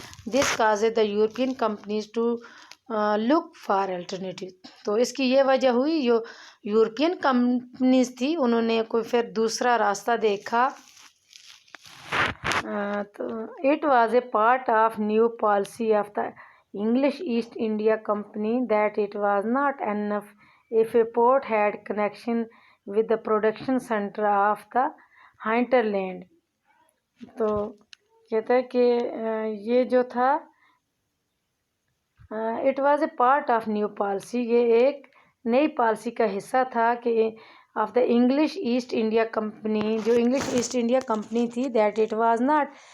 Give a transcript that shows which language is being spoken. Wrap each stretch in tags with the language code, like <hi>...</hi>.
<en>This cause the European companies to look for alternative.</en> <hi>तो इसकी ये वजह हुई, जो यूरोपियन कंपनीज थी उन्होंने कोई फिर दूसरा रास्ता देखा।</hi> <en>तो it was a part of new policy of the English East India Company that it was not enough if a port had connection with the production center of the hinterland.</en> <hi>तो कहता है कि ये जो था,</hi> <en>it was a part of new policy,</en> <hi>ये एक नई पॉलिसी का हिस्सा था कि</hi> <en>of the English East India company,</en> <hi>जो इंग्लिश ईस्ट इंडिया कंपनी थी,</hi> <en>that it was not</en>